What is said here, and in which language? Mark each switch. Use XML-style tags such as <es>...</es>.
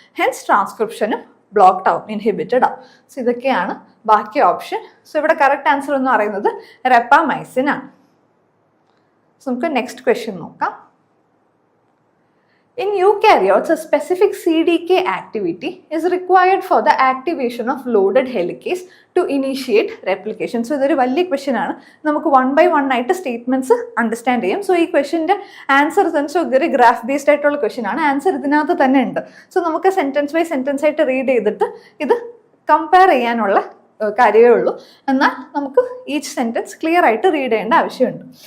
<ml>Hence ട്രാൻസ്ക്രിപ്ഷനും blocked ആവും, inhibited ആവും. So ഇതൊക്കെയാണ് ബാക്കി ഓപ്ഷൻ. സോ ഇവിടെ കറക്റ്റ് ആൻസർ എന്ന് പറയുന്നത് റെപ്പാമൈസിൻ ആണ്. സോ നമുക്ക് നെക്സ്റ്റ് ക്വസ്റ്റ്യൻ നോക്കാം.</ml> <en>In eukaryotes, a specific CDK activity is required for the activation of loaded helicase to initiate replication.</en> <ml>So, ഇതൊരു വലിയ ക്വസ്റ്റ്യൻ ആണ്. നമുക്ക് 1 by 1 ആയിട്ട് സ്റ്റേറ്റ്മെന്റ്സ് അണ്ടർസ്റ്റാൻഡ് ചെയ്യും. സോ ഈ ക്വസ്റ്റ്യൻ്റെ ആൻസർ ഇതൊരു ഗ്രാഫ് ബേസ്ഡ് ആയിട്ടുള്ള ക്വസ്റ്റ്യൻ ആണ്. ആൻസർ ഇതിനകത്ത് തന്നെ ഉണ്ട്. സോ നമുക്ക് സെന്റൻസ് ബൈ സെന്റൻസ് ആയിട്ട് റീഡ് ചെയ്തിട്ട് ഇത് കമ്പയർ ചെയ്യാനുള്ള കാര്യമേ ഉള്ളൂ. എന്നാൽ നമുക്ക് ഈച്ച് സെൻറ്റൻസ് ക്ലിയർ ആയിട്ട് റീഡ് ചെയ്യേണ്ട ആവശ്യമുണ്ട്.</ml>